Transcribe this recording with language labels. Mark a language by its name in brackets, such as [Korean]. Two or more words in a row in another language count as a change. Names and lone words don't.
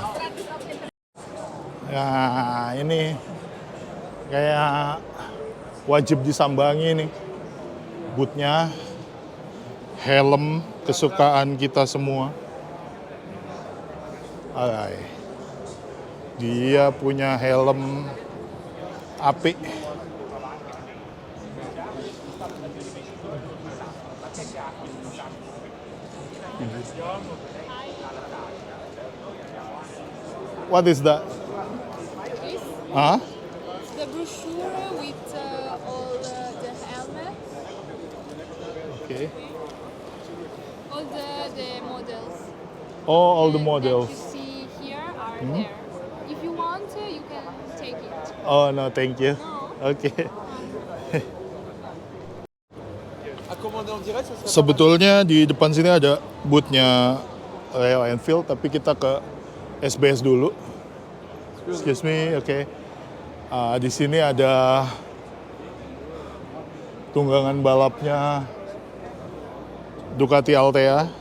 [Indonesian] Ya, ini kayak wajib disambangi nih. Bootnya, helm kesukaan kita semua. Alay. Dia punya helm apik. [English] What is that? This Huh? the brochure with all the helmet, Okay. all the models. Oh, all the That models. you see here are there. If you want, you can take it. Oh no, thank you. No. [Indonesian] Oke. [French] À commander en direct, ça serait [Indonesian] Sebetulnya di depan sini ada bootnya Royal Enfield, tapi kita ke SBS dulu. [English] Excuse me, oke. [Indonesian] Di sini ada tunggangan balapnya Ducati Altea.